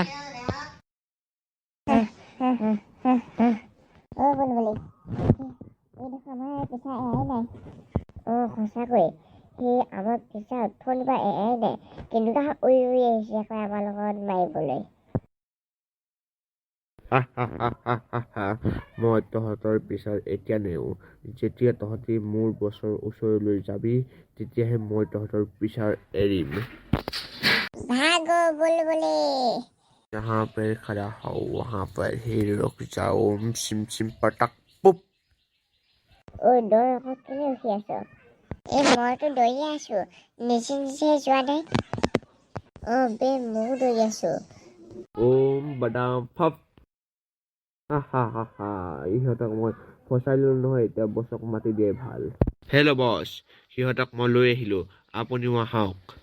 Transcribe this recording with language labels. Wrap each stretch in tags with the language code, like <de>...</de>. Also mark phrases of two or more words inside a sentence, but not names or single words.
<as>সঁচাকৈ সি আমাক পিছা উঠনি বা এৰাই নাই কেনেকুৱা উৰি আহিছে আকৌ আমাৰ লগত মাৰিবলৈ মই তহঁতৰ পিছত এতিয়া নেৰো যেতিয়া তহঁতি মোৰ বছৰ ওচৰলৈ যাবি তেতিয়াহে মই তহঁতৰ পিছত এৰিম ভাগো বুলবুলি</as> <hi>यहाँ पर खड़ा हो वहाँ पर ही रुक जाओ सिम सिम पटक पुप</hi> <as>দৌৰ আকৌ কেলে ৰখি আছ মইতো দৌৰিয়ে আছো নিজে নিজে যোৱা নাই ময়ো দৌৰি আছো ओम बदाम फप হা হা হা হা ইহঁতক মই ফচাই ললো নহয় এতিয়া বছক মাতি দিয়ে ভাল</as> <en>hello boss</en> <as>সিহঁতক মই লৈ আহিলো আপুনিও আহক</as>